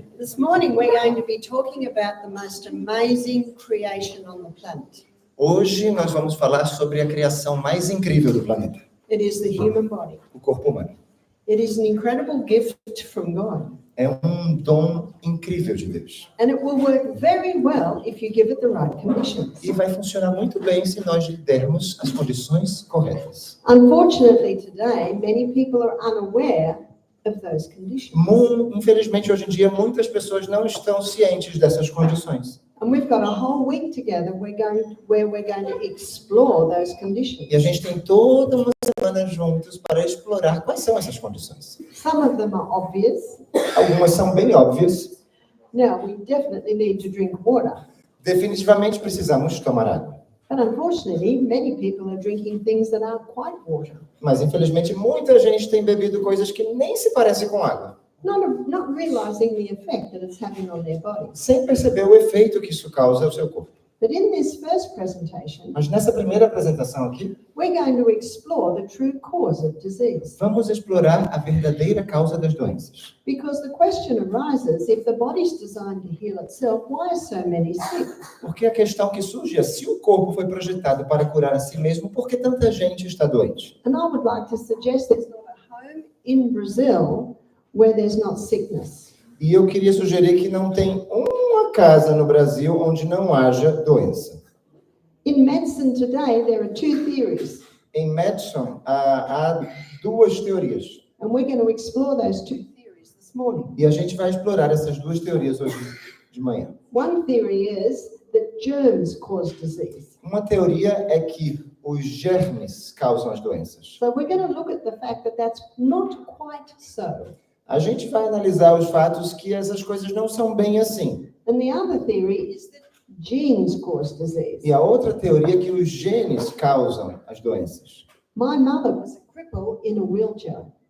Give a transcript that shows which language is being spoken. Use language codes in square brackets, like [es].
[en] This morning we're going to be talking about the most amazing creation on the planet. [pt] Hoje nós vamos falar sobre a criação mais incrível do planeta, [en] It is the human body. [pt] o corpo humano. [en] It is an incredible gift from God. [pt] É um dom incrível de Deus. [en] And it will work very well if you give it the right conditions. [pt] E vai funcionar muito bem se nós lhe dermos as condições corretas. [en] Unfortunately today, many people are unaware of those conditions. [pt] Infelizmente, hoje em dia, muitas pessoas não estão cientes dessas condições. [en] And we've got a whole week together where we're going to explore those conditions. [pt] E a gente tem toda uma semana juntos para explorar quais são essas condições. [en] Some of them are obvious. [pt] Algumas são bem óbvias. [en] Now, we definitely need to drink water. [pt] Definitivamente precisamos tomar água. [en] But unfortunately, many people are drinking things that aren't quite water. [pt] Mas, infelizmente, muita gente tem bebido coisas que nem se parecem com água. [en] Not realizing the effect that it's having on their body. [pt] Sem perceber o efeito que isso causa ao seu corpo. [en] But in this first presentation, [pt] Mas nessa primeira apresentação aqui, [en] we're going to explore the true cause of disease. [pt] vamos explorar a verdadeira causa das doenças. [en] Because the question arises, if the body's designed to heal itself, why are so many sick? [pt] Porque a questão que surge é, se o corpo foi projetado para curar a si mesmo, por que tanta gente está doente? [en] And I would like to suggest there's not a home in Brazil where there's not sickness. [pt] E eu queria sugerir que não tem uma casa no Brasil onde não haja doença. [en] In medicine today, there are two theories. [pt] Em medicina, há duas teorias. [en] And we're going to explore those two theories this morning. [pt] E a gente vai explorar essas duas teorias hoje de manhã. [en] One theory is that germs cause disease. [pt] Uma teoria é que os germes causam as doenças. [en] So we're going to look at the fact that that's not quite so. [pt] A gente vai analisar os fatos que essas coisas não são bem assim. [en] And the other theory is that genes cause disease. [pt] E a outra teoria é que os genes causam as doenças. [en] My mother was a cripple in a wheelchair.